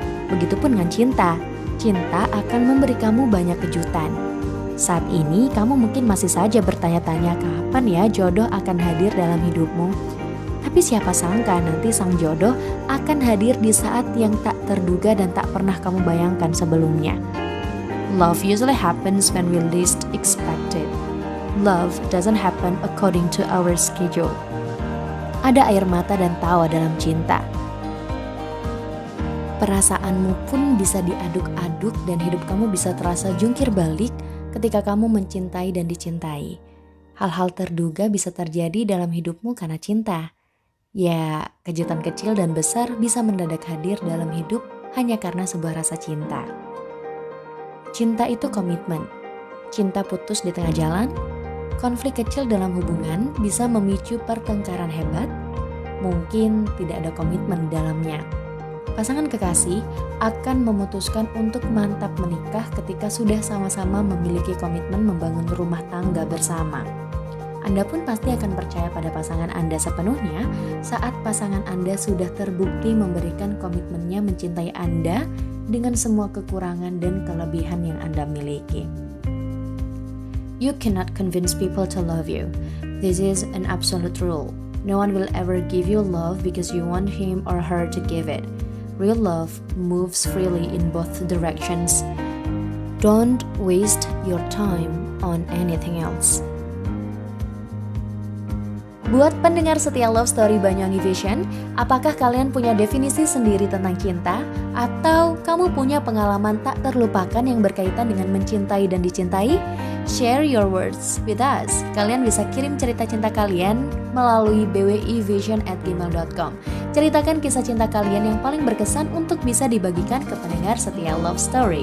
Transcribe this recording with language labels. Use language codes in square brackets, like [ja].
[id] Begitupun dengan cinta. Cinta akan memberi kamu banyak kejutan. Saat ini kamu mungkin masih saja bertanya-tanya kapan ya jodoh akan hadir dalam hidupmu. Tapi siapa sangka nanti sang jodoh akan hadir di saat yang tak terduga dan tak pernah kamu bayangkan sebelumnya. [en] Love usually happens when we least expect it. Love doesn't happen according to our schedule. [id] Ada air mata dan tawa dalam cinta. Perasaanmu pun bisa diaduk-aduk dan hidup kamu bisa terasa jungkir balik ketika kamu mencintai dan dicintai. Hal-hal terduga bisa terjadi dalam hidupmu karena cinta. Ya, kejutan kecil dan besar bisa mendadak hadir dalam hidup hanya karena sebuah rasa cinta. Cinta itu komitmen. Cinta putus di tengah jalan. Konflik kecil dalam hubungan bisa memicu pertengkaran hebat. Mungkin tidak ada komitmen di dalamnya. Pasangan kekasih akan memutuskan untuk mantap menikah ketika sudah sama-sama memiliki komitmen membangun rumah tangga bersama. Anda pun pasti akan percaya pada pasangan Anda sepenuhnya saat pasangan Anda sudah terbukti memberikan komitmennya mencintai Anda dengan semua kekurangan dan kelebihan yang Anda miliki. [en] You cannot convince people to love you. This is an absolute rule. No one will ever give you love because you want him or her to give it. Real love moves freely in both directions. Don't waste your time on anything else. [id] Buat pendengar setia Love Story Banyuwangi Vision, apakah kalian punya definisi sendiri tentang cinta? Atau kamu punya pengalaman tak terlupakan yang berkaitan dengan mencintai dan dicintai? [en] Share your words with us. [id] Kalian bisa kirim cerita cinta kalian melalui bwivision@gmail.com. Ceritakan kisah cinta kalian yang paling berkesan untuk bisa dibagikan ke pendengar setia Love Story.